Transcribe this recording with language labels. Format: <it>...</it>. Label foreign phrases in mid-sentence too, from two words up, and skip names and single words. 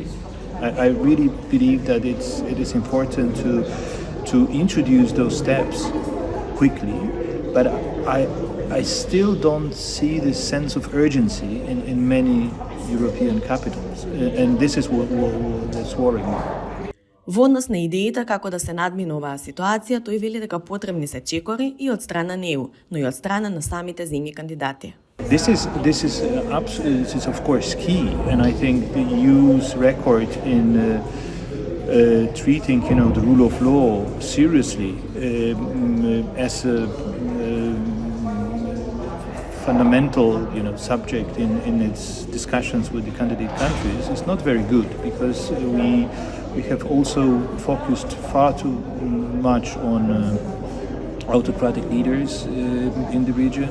<en>I really believe that it is important to introduce those steps quickly, but I still don't see this sense of urgency in many European capitals, and this is what's worrying me.</en> <mk>Во однос на идеите како да се надмине оваа ситуација, тој вели дека потребни се чекори и од страна на ЕУ, но и од страна на самите земји кандидати.</mk> <en>This is of course key, and I think the EU's record in treating, the rule of law seriously as a fundamental, subject in its discussions with the candidate countries is not very good, because we have also focused far too much on autocratic leaders in the region.</en>